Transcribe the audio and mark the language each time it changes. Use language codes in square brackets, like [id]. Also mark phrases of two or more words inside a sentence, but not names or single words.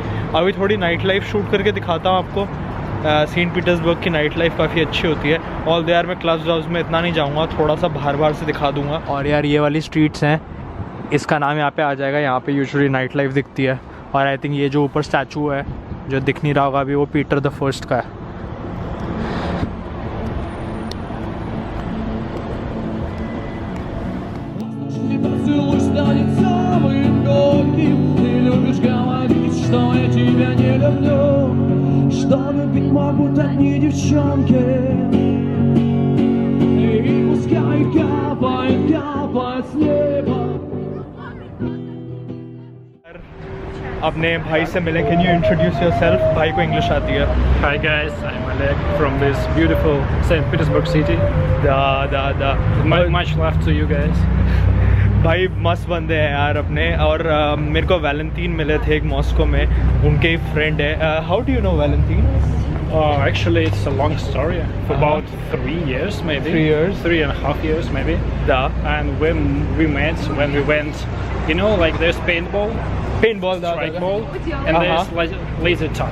[hi] अभी थोड़ी [en] night life [hi] शूट करके दिखाता हूँ आपको। सेंट पीटर्सबर्ग की [en] night life [hi] काफ़ी अच्छी होती है। [en] all the [hi] यार मैं क्लब्स व्लब्स में इतना नहीं जाऊँगा, थोड़ा सा बाहर से दिखा दूँगा। और यार ये वाली स्ट्रीट्स हैं, इसका नाम यहाँ पे आ जाएगा। यहाँ पे यूजुअली [en] night life [hi] दिखती है। और [en] I think [hi] ये जो ऊपर स्टैचू है जो दिख नहीं रहा होगा अभी, वो [en] Peter the First [hi] का है। [ru] Поцелуй станет самым горьким. Ты любишь говорить, что я тебя не люблю, что любить могут одни девчонки. И пускай капает с неба. [hi] अपने भाई से मिले। [en] Can you introduce yourself? [hi] भाई को इंग्लिश आती है। [en] Hi guys, I'm Oleg from this beautiful St. Petersburg city. Much love to you guys. [hi] भाई मस्त बंदे हैं यार अपने। और मेरे को वैलेंटीन मिले थे एक मॉस्को में, उनके ही फ्रेंड है। [en] How do you know Valentin? Actually, it's a long story. For about 3 years, maybe. 3 years? 3.5 years, maybe. Yeah. And when we met, when we went, you know, like there's paintball, strike ball, and there's laser tag.